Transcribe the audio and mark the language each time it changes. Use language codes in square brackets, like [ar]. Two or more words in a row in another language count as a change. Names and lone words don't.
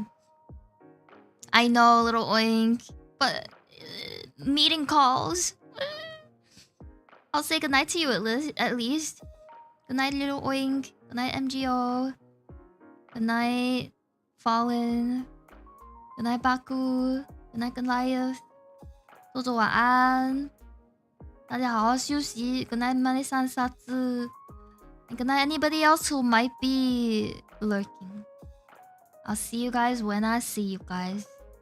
[en] I know, little oink, but meeting calls. I'll say goodnight to you at least. Good night, little oink. Good night, MGO. Good night, Fallen. Good night, Baku. Good night, Goliath. [zh] 多多晚安。大家好好休息。 [en] Good night, Mani-san Satsu. And good night, anybody else who might be lurking. I'll see you guys when I see you guys.